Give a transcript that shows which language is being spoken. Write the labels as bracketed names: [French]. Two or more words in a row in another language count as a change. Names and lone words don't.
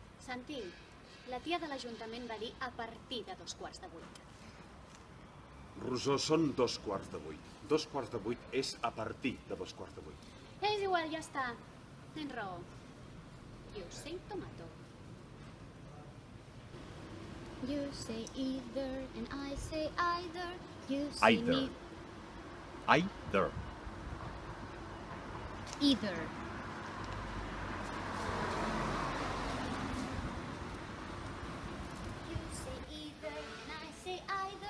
[Catalan] Sentiu, la tia de l'Ajuntament va dir a partir de 7:15. Rosó, són 7:15. 7:15 és a partir de 7:15. És igual, ja està. Tens raó. [English] You say tomato. You say either and I say either. You say Either. Either. Either. You say either and I say either.